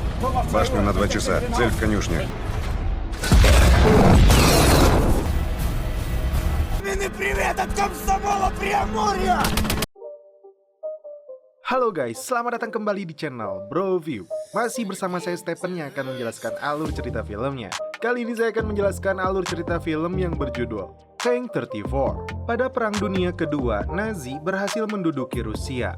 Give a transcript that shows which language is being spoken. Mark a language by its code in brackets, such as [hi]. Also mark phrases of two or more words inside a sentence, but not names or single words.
[ru] Башню на 2 часа. Цель в конюшне. Привет от Комсомола Приамурья! [id] Halo guys, selamat datang kembali di channel Bro View. Masih bersama saya Stephen yang akan menjelaskan alur cerita filmnya. Kali ini saya akan menjelaskan alur cerita film yang berjudul Tank 34. Pada Perang Dunia Kedua, Nazi berhasil menduduki Rusia.